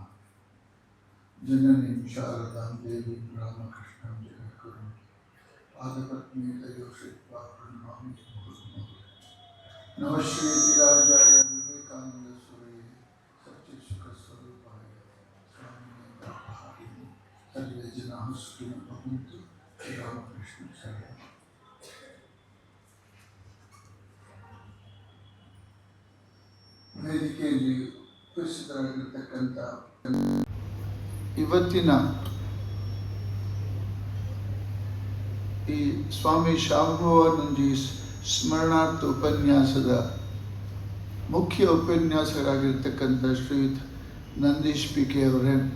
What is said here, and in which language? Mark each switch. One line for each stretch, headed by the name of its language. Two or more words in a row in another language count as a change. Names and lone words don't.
Sanskrit: जननीं शारदां देवीं रामकृष्णं जगद्गुरुं पादपद्मे श्रित्वा प्रणमामि मुहुर्मुहुः। नमः श्रीराजाय विवेकानन्दसूरये सच्चित्सुखस्वरूपाय स्वामिने प्रभाविने सर्वे जनाः सुखिनो भवन्तु। श्रीरामकृष्ण शरणं।
Kannada: ವೇದಿಕೆಯಲ್ಲಿ ಉಪಸ್ಥಿತರಾಗಿರ್ತಕ್ಕಂಥ ಇವತ್ತಿನ ಈ ಸ್ವಾಮಿ ಶಾಂಭವಾನಂದಜಿ ಸ್ಮರಣಾರ್ಥ ಉಪನ್ಯಾಸದ ಮುಖ್ಯ ಉಪನ್ಯಾಸಕರಾಗಿರ್ತಕ್ಕಂಥ ಶ್ರೀಯುತ ನಂದೀಶ್ ಪಿ ಕೆ ಅವರೇ,